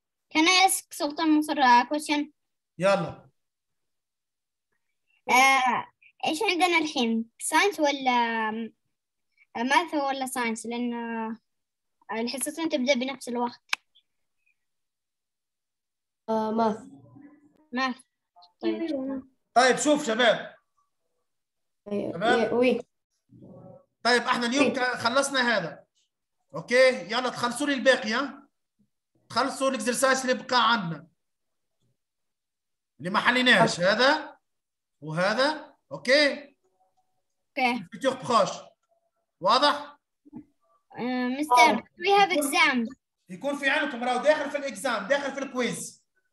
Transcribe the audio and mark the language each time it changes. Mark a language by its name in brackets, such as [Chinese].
[English] Can I ask Sultan Masar a question? [Arabic] يلا. ايش عندنا الحين؟ ساينس ولا ماث ولا ساينس؟ لأن الحصتين تبدأ بنفس الوقت. ماث. طيب شوف شباب. وي. طيب احنا اليوم خلصنا هذا. اوكي يلا تخلصوا لي الباقي. ها تخلصوا الاكسرسايز اللي بقى عندنا اللي ما حليناش، هذا وهذا. اوكي فيتور بروش. واضح؟ [English] Mister we have exams. [Arabic] يكون في عينكم راهو داخل في الاكزام، داخل في الكويز.